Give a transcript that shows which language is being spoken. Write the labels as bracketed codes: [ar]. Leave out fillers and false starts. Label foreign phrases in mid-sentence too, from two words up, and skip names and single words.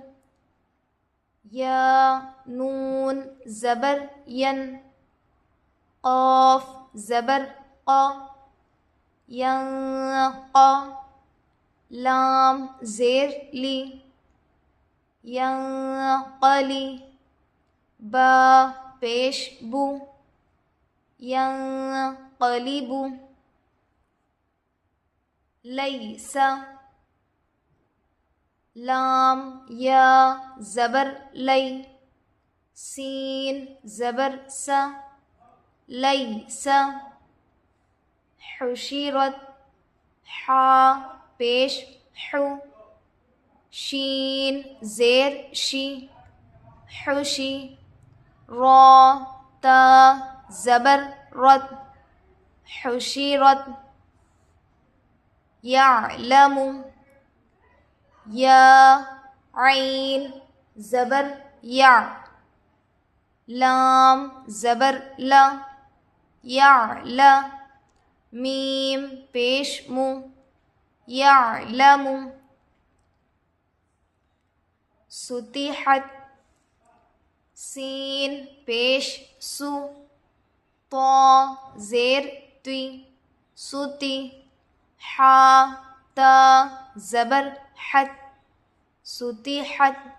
[ur] یا نون زبر ین، قاف زبر قا، ینقا، لام زیر لی، ینقلی، با پیش بو، ینقلب، لیسا، لام یا زبر لی، سین زبر سا، لیسا، حشرت، حا پیش حو، شین زیر شی، حشی، را تا زبر رت، حشرت، یعلم، یا عین زبر یا، لام زبر لا، یعلا، میم پیش مو، یعلم، ستحت، سین پیش سو، طا زیر تی، ستی، حا تا زبر حت، ستحت،